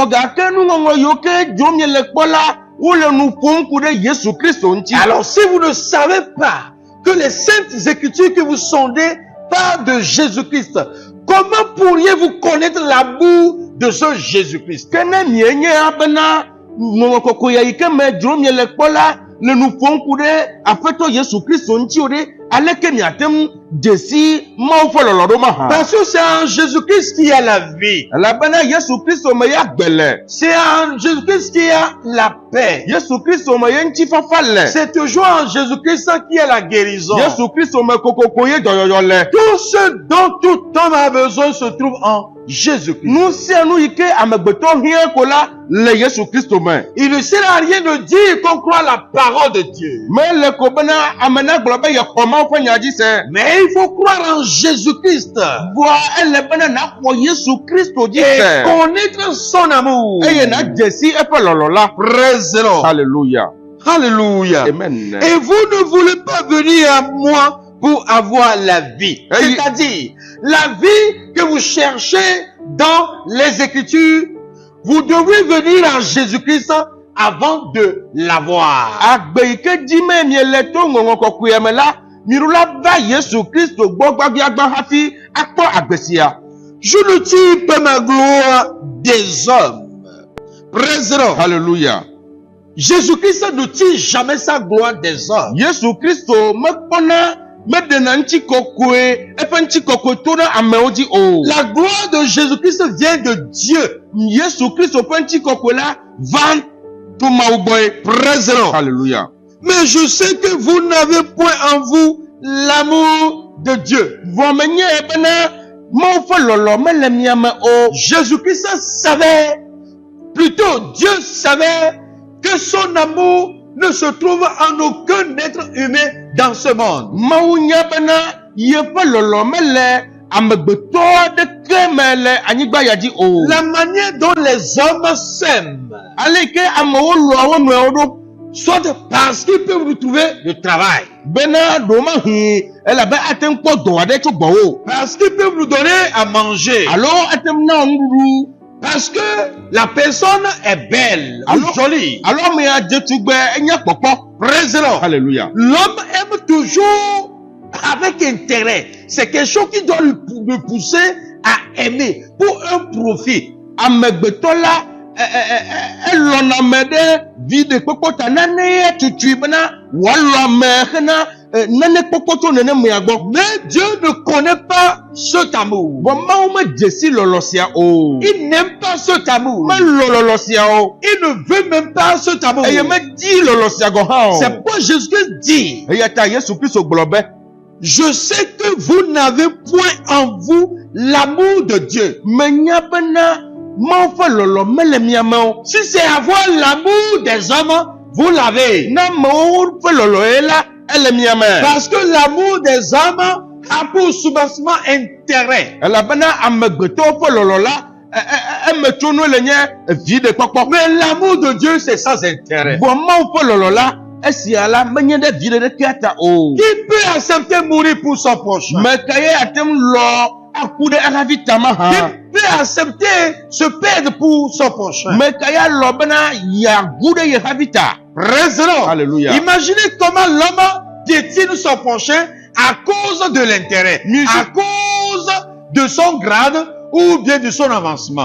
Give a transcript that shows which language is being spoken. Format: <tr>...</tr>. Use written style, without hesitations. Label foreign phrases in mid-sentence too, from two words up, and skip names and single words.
<fr>Alors si vous ne savez pas que les saintes Écritures que vous sondez parlent de Jésus-Christ, comment pourriez-vous connaître l'amour de ce Jésus-Christ?</fr> <ee>ŋɔŋɔkɔkɔya yi ke me dzrom miele kpɔ la le nu ƒom ku ɖe aƒetɔ Yesu Kristo ŋuti o ɖe aleke miate ŋu dze si Mawu ƒe lɔlɔ ɖo mahã.</ee> <fr>Parce que c'est en Jésus-Christ qu'il y a la vie.</fr> <ee>Elabena Yesu Kristo me ya gbe le.</ee> <fr>C'est en Jésus-Christ qu'il y a la paix.</fr> <ee>Yesu Kristo me ye ŋutifafa le.</ee> <fr>C'est toujours en Jésus-Christ qu'il y a la guérison.</fr> <ee>Yesu Kristo me kokoko ye dɔyɔyɔ le.</ee> <fr>Tout ce dont tout homme a besoin se trouve en Jésus-Christ.</fr> <ee>Nu sia nu yi ke amegbetɔ hiã ko la le Yesu Kristo me.</ee> <fr>Il ne sert à rien de dire qu'on croit la parole de Dieu.</fr> <ee>Mele ko bena ame nagblɔ be ye xɔ Mawu ƒe nya dzi se.</ee> <fr>Mais il faut croire en Jésus-Christ.</fr> <ee>Vɔa ele bena naxɔ Yesu Kristo dzi</ee> <fr>Et</fr> <ee>se.</ee> <fr>connaître son amour.</fr> <ee>Eye nadze si eƒe lɔlɔ la.</ee> <en>Praise the Lord.</en> <fr>Alléluia. Alléluia. Amen. Et vous ne voulez pas venir à moi pour avoir la vie. Hey. C'est-à-dire, la vie que vous cherchez dans les Écritures, vous devez venir à Jésus-Christ avant de l'avoir.</fr> <ee>Agbe yi ke dzi me miele to ŋɔŋɔ kɔkɔe me la, miɖola va Yesu Kristo gbɔ gbagbagba hafi akpɔ agbe sia.</ee> <fr>Je ne tire pas ma gloire des hommes.</fr> <en>Praise the Lord.</en> <fr>Alléluia. Jésus-Christ ne tire jamais sa gloire des hommes.</fr> <ee>Yesu Kristo mekpɔna meɖena ŋutikɔkɔe eƒe ŋutikɔkɔe to na amewo dzi o.</ee> <fr>La gloire de Jésus-Christ vient de Dieu.</fr> <ee>Yesu Kristo ƒe ŋutikɔkɔe la va to Mawu gbɔe.</ee> <en>Praise the Lord.</en> <fr>Alléluia. Mais je sais que vous n'avez point en vous l'amour de Dieu.</fr> <ee>Vɔ menye bena Mawu ƒe lɔlɔ mele mia me o.</ee> <fr>Jésus-Christ savait, plutôt Dieu savait que son amour ne se trouve en aucun être humain dans ce monde.</fr> <ee>Mawu nya bena yeƒe lɔlɔ mele amegbetɔ ɖeke me le anyigba ya dzi o.</ee> <fr>La manière dont les hommes s'aiment,</fr> <ee>Ale ke amewo lɔa wo nɔewo ɖo.</ee> <fr>soit parce qu'ils peuvent retrouver le travail,</fr> <ee>Bena ɖomahi elabe ate ŋu kpɔ dɔ aɖe tso gbɔwo.</ee> <fr>parce qu'ils peuvent nous donner à manger,</fr> <ee>Alo ate ŋu na wo nuɖuɖu.</ee> <fr>parce que la personne est belle, Allô? ou jolie.</fr> <ee>Alo amea dzetugbe enye kpɔkpɔ.</ee> <en>Praise the Lord.</en> <fr>Alléluia. L'homme aime toujours avec intérêt. C'est quelque chose qui doit le pousser à aimer pour un profit.</fr> <ee>Amegbetɔ la elɔna ame ɖe vi ɖe kpɔkpɔ ta nane ye tutui bena wòalɔ ame hena nane kpɔkpɔ tso nenemea gbɔ.</ee> <fr>Mais Dieu ne connaît pas cet amour.</fr> <ee>Vɔ Mawu medze si lɔlɔ sia o.</ee> <fr>Il n'aime pas cet amour.</fr> <ee>Melɔ lɔlɔ sia o.</ee> <fr>Il ne veut même pas cet amour.</fr> <ee>Eye medi lɔlɔ sia gɔ hã o.</ee> <fr>C'est pourquoi Jésus-Christ dit,</fr> <ee>Eya ta Yesu Kristo gblɔ be,</ee> <fr>je sais que vous n'avez point en vous l'amour de Dieu.</fr> <ee>menya bena Mawu ƒe lɔlɔ mele mia me o.</ee> <fr>Si c'est avoir l'amour des hommes, vous l'avez.</fr> <ee>Na amewo ƒe lɔlɔ ye la ele mia me.</ee> <fr>Parce que l'amour des hommes a pour soubassement intérêt.</fr> <ee>Elabena amegbetɔwo ƒe lɔlɔ la emetsonu le nye vi ɖe kpɔkpɔ.</ee> <fr>Mais l'amour de Dieu, c'est sans intérêt.</fr> <ee>Vɔ Mawu ƒe lɔlɔ la esia la menye ɖe vi ɖekea ta o.</ee> <fr>Qui peut accepter mourir pour son prochain?</fr> <ee>Me ka ye ate ŋu lɔ aku ɖe ehavi tama hã.</ee> <fr>Qui peut accepter se perdre pour son prochain?</fr> <ee>Me ka ya lɔ bena yeagu ɖe ye havi ta.</ee> <en>Praise the Lord.</en> <fr>Alléluia. Imaginez comment l'homme piétine son prochain à cause de l'intérêt, à cause de son grade ou bien de son avancement.</fr>